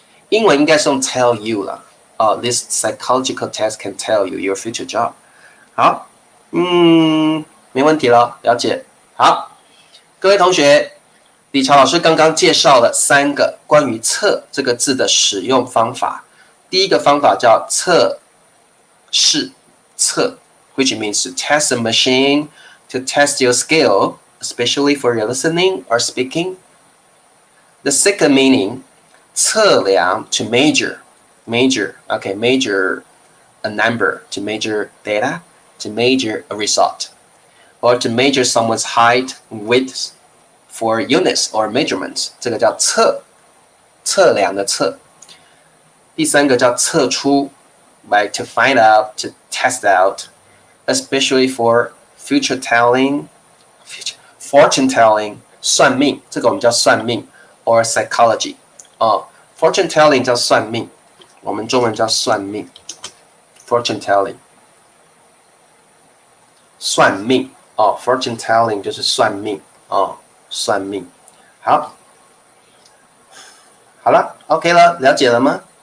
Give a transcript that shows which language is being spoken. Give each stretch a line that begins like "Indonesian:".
Chinese: 英文应该是用 tell you 了
English: this psychological test can tell you your future job
Chinese: 好没问题了了解好各位同学理查老师刚刚介绍了3个关于测这个字的使用方法。第一个方法叫测试，测
English: ，which means to test a machine to test your skill, especially for your listening or speaking. The second meaning, 测量 to measure, okay, measure a number, to measure data, to measure a result, or to measure someone's height, width.For units or measurements，
Chinese: 这个叫测量的测。第3个叫测出
English: ，like to find out, to test out, especially for future telling, fortune telling，
Chinese: 算命，这个我们叫算命
English: ，or psychology。
Chinese: fortune telling 叫算命，我们中文叫算命 ，fortune telling， 算命fortune telling 就是算命算命，好了 ，OK 了，了解了吗？